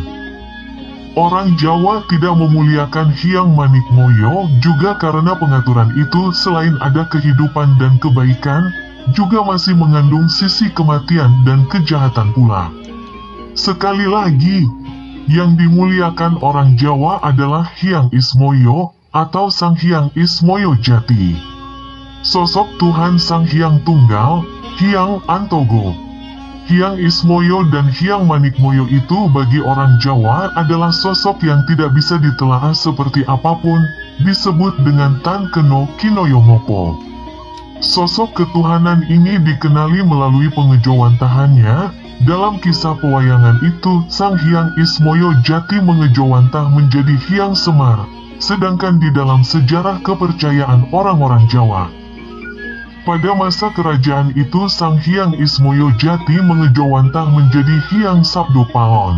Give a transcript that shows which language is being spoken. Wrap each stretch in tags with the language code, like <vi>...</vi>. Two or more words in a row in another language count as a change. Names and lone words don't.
<id>Orang Jawa tidak memuliakan Hyang Manikmoyo juga karena pengaturan itu selain ada kehidupan dan kebaikan, juga masih mengandung sisi kematian dan kejahatan pula. Sekali lagi, yang dimuliakan orang Jawa adalah Hyang Ismoyo atau Sang Hyang Ismoyo Jati. Sosok Tuhan Sang Hyang Tunggal, Hyang Antogo. Hyang Ismoyo dan Hyang Manikmoyo itu bagi orang Jawa adalah sosok yang tidak bisa ditelaah seperti apapun, disebut dengan</id> <jv>Tan Keno Kinoyo Ngopo.</jv> <id>Sosok ketuhanan ini dikenali melalui pengejawantahannya. Dalam kisah pewayangan itu, Sang Hyang Ismoyo Jati mengejawantah menjadi Hyang Semar, sedangkan di dalam sejarah kepercayaan orang-orang Jawa, pada masa kerajaan itu Sang Hyang Ismoyo Jati mengejawantah menjadi Hyang Sabdo Palon.</id>